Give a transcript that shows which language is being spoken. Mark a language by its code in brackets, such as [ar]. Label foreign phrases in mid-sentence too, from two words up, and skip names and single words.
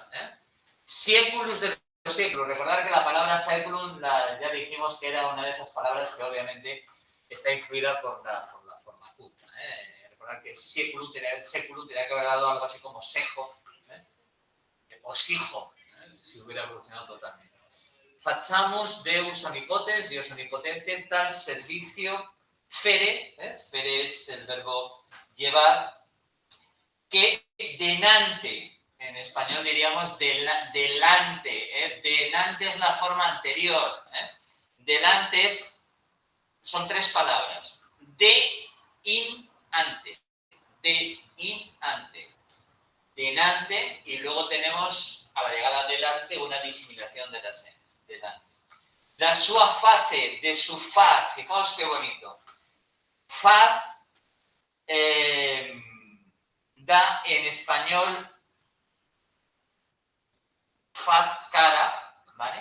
[es] Sieculus de los séculos. Recordad que la palabra seculum ya dijimos que era una de esas palabras que obviamente está influida por la forma culta. Recordad que seculum tenía que haber dado algo así como sejo, o sijo, si hubiera evolucionado totalmente. [la] Facciamus Deus omnipotens, [es] Dios omnipotente, tal servicio, fere, fere es el verbo llevar, que denante, en español diríamos delante, denante es la forma anterior, delante son tres palabras, de, in, ante, denante, y luego tenemos a la llegada delante una disimilación de las N, delante. [osp] La sua face, [es] de su faz, fijaos qué bonito. Faz da en español faz, cara, ¿vale?